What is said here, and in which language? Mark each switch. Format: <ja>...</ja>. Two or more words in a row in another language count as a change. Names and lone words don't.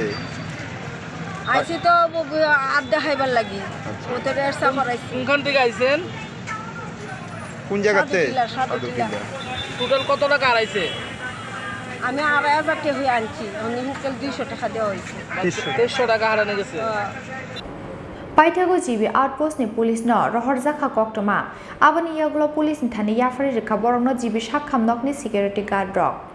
<bn>আইছি তো আড্ডা খাইবার লাগি ওদের এসা করাইছি কোনখান থেকে আইছেন কোন জায়গাতে টোটাল কত টাকা আড়াইছে আমি 2,500 টাকা হয়ে আনছি আমি 200 টাকা দেওয়া হয়েছে 300 টাকা হারানো গেছে</bn> <trp>Paithago jibi outpost ni police no rohorjaka koktoma aboni yaglo police ni thane yafari rekha borongno jibi sakhamnokni</trp> <en>security guard</en> <trp>rok</trp>